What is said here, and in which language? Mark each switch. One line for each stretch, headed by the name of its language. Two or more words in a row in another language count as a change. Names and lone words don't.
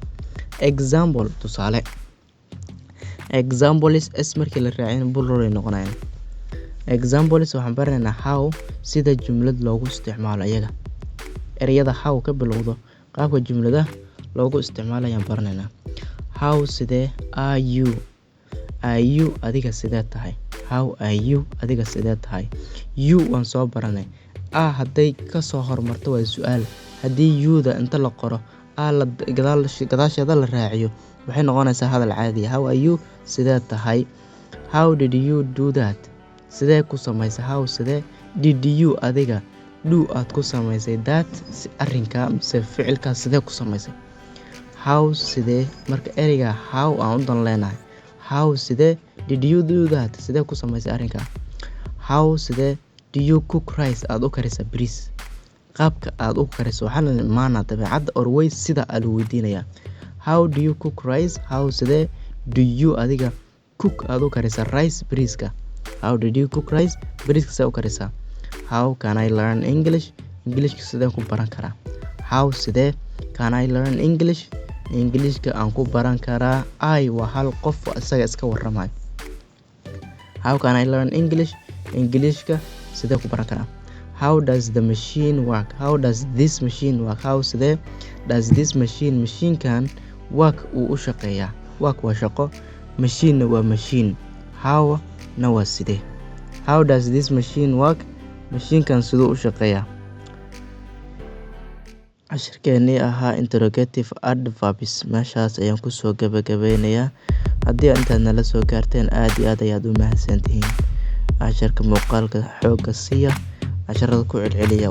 Somali: Example tusaale. Examples markii la raacin plural ay noqonayaan. Examples waxaan baranaynaa how sida jumlad loogu isticmaalo iyaga. Ereyada how ka bilowdo qaabka jumlada loogu isticmaalayaan baranaynaa. How sidee.
English: Are you
Somali: adiga sidee tahay.
English: How are you
Somali: adiga sidee tahay. You waan soo baranay. Hadday ka soo hormarto waa su'aal. Haddii you-da inta la qoro la gadaasheeda la raaciyo waxay noqonaysaa hadal caadi ah.
English: How are you
Somali: sidee tahay.
English: How did you do that,
Somali: sidee ku samaysay. How sidee.
English: Did you
Somali: adiga do aad ku samaysay that arrinka mise ficilka sidee ku samaysay. How sidee, marka ereyga how aan u dan leenahay.
English: How sidee. Did you do that,
Somali: sidee ku samaysay arrinka. How sidee.
English: Do you cook rice,
Somali: aad u karisa bariis. Qaabka aad u kariso waxaa la maana dabeecadda or way sida lagu weydiinayaa.
English: How do you cook rice. How sidee. Do you adiga cook
Somali: aad u karisa
English: rice bariiska. How did you cook rice,
Somali: bariiska sidee u karisaa.
English: How can I learn English,
Somali: Englishka sidee ku baran karaa.
English: How sidee. Can I learn English,
Somali: Englishka aan ku baran karaa. I waa hal qof isaga iska warramay.
English: How can I learn English,
Somali: Englishka sidee ku baran karaa.
English: How does the machine work. How does this machine work.
Somali: How sidee.
English: Does this machine,
Somali: mashiinkan work uu u shaqeeyaa. Work waa shaqo, machine waa machine. How na waa sidee.
English: How does this machine work,
Somali: mashiinkan siduu u shaqeeyaa. Cashirkeennii ahaa
English: interrogative adverbs
Somali: meeshaas ayaan kusoo gabagabeynayaa. Haddii intaad nala soo gaarteen aad iyo aad ayaad u mahadsantihiin. Cashirka muuqaalka xoogga siiya, casharada ku celceliya.